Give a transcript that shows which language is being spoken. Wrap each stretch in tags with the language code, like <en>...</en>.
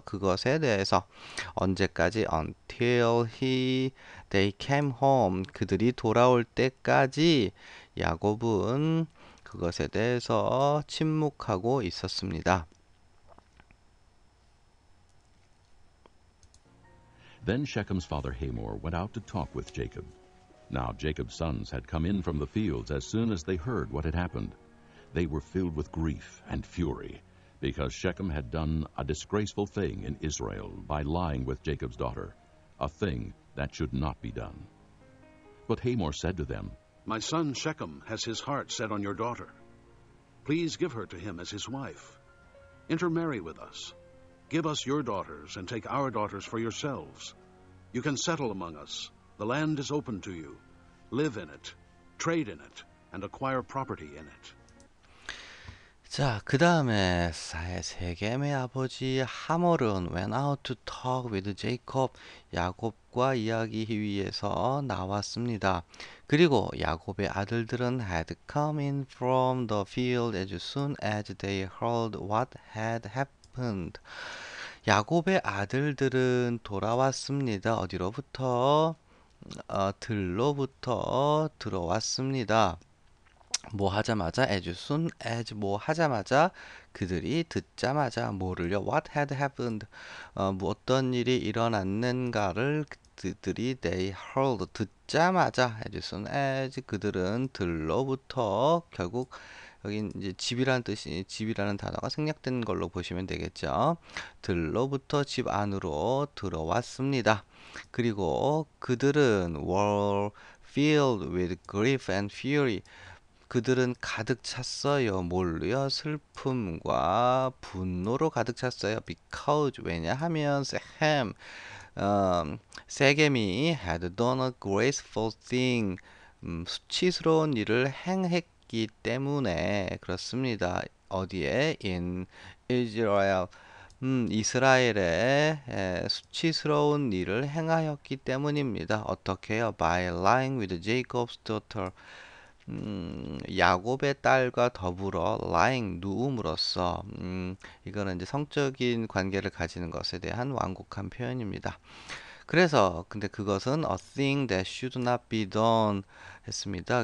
<ko>그것에 대해서 언제까지?</ko> <en>until they came home</en> <ko>그들이 돌아올 때까지 야곱은 그것에 대해서 침묵하고 있었습니다.</ko> <en>Then Shechem's father Hamor went out to talk with Jacob. Now Jacob's sons had come in from the fields as soon as they heard what had happened. They were filled with grief and fury, because Shechem had done a disgraceful thing in Israel by lying with Jacob's daughter, a thing that should not be done. But Hamor said to them, My son Shechem has his heart set on your daughter. Please give her to him as his wife. Intermarry with us. Give us your daughters and take our daughters for yourselves. You can settle among us. The land is open to you. Live in it, trade in it, and acquire property in it.</en> <ko>자, 그 다음에 세겜의 아버지 하몰은</ko> <en>went out to talk with Jacob.</en> <ko>야곱과 이야기하기 위해서 나왔습니다. 그리고 야곱의 아들들은</ko> <en>had come in from the field as soon as they heard what had happened.</en> <ko>야곱의 아들들은 돌아왔습니다. 어디로부터? 들로부터 들어왔습니다. 뭐 하자마자</ko> <en>as soon as</en> <ko>뭐 하자마자 그들이 듣자마자 뭐를요?</ko> <en>What had happened?</en> <ko>뭐 어떤 일이 일어났는가를 그들이</ko> <en>they heard</en> <ko>듣자마자</ko> <en>as soon as</en> <ko>그들은 들로부터 결국 여기 이제 집이라는 뜻이 집이라는 단어가 생략된 걸로 보시면 되겠죠. 들로부터 집 안으로 들어왔습니다. 그리고 그들은</ko> <en>were filled with grief and fury.</en> <ko>그들은 가득 찼어요. 뭘로요? 슬픔과 분노로 가득 찼어요. Because 왜냐하면 세겜 세겜이</ko> <en>had done a graceful thing</en> <ko>수치스러운 일을 행했기 때문에 그렇습니다. 어디에?</ko> <en>In Israel</en> <ko>이스라엘에 수치스러운 일을 행하였기 때문입니다. 어떻게요?</ko> <en>By lying with Jacob's daughter.</en> <ko>야곱의 딸과 더불어 lying 누움으로써 이거는 이제 성적인 관계를 가지는 것에 대한 완곡한 표현입니다. 그래서 근데 그것은</ko> <en>a thing that should not be done</en> <ko>했습니다.</ko>